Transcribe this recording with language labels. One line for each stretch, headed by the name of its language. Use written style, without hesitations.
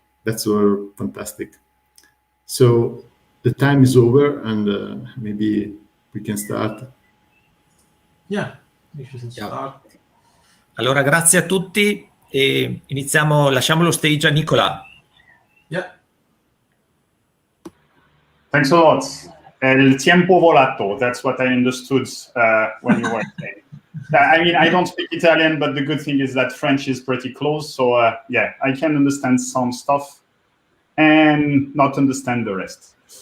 English: That's fantastic. So the time is over, and maybe we can start. Yeah, we should start.
Italian: Allora, grazie a tutti e lasciamo lo stage a Nicola.
English: Yeah. Thanks a lot.
Italian: El tiempo volato,
English: that's what I understood when you were saying. I mean, I don't speak Italian, but the good thing is that French is pretty close. So yeah, I can understand some stuff and not understand the rest.